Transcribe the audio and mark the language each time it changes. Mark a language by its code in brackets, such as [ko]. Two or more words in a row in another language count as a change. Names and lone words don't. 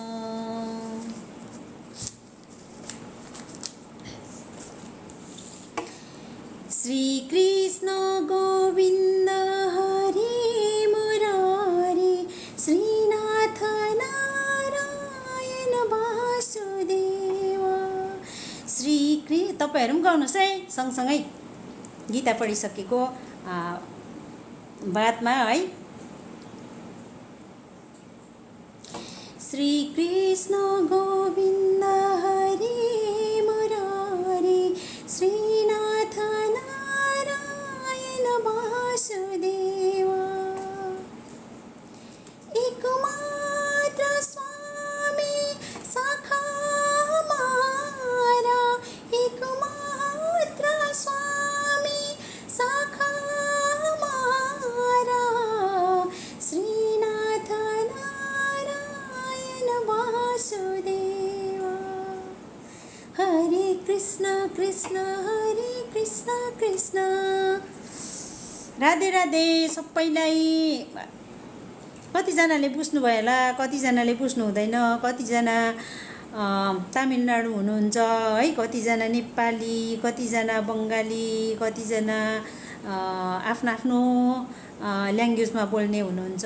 [sa] श्री कृष्ण गोविंद हरे मुरारी श्रीनाथ नारायण वासुदेव। [ne] श्री कृष्ण तपाईहरु पनि गाउनुस् है सँगसँगै गीता पढिसकेको बादमा है। [sa] श्री कृष्ण गोविंद हरे मुरारी श्रीनाथ नारायण वासुदेव। [hi] एकमात्र स्वामी सखा हमारा, एकमात्र स्वामी सखा हमारा श्रीनाथ नारायण वासुदेव। [sa] हरे कृष्ण कृष्ण हरे कृष्ण कृष्ण। [ne] राधे राधे सबैलाई। कतिजनाले बुझ्नुभयो होला, कतिजनाले बुझ्नु हुँदैन, कतिजना तमिलनाडु हुनुहुन्छ है, कतिजना नेपाली, कतिजना बङ्गाली, कतिजना आफ्नो आफ्नो ल्याङ्ग्वेजमा बोल्ने हुनुहुन्छ।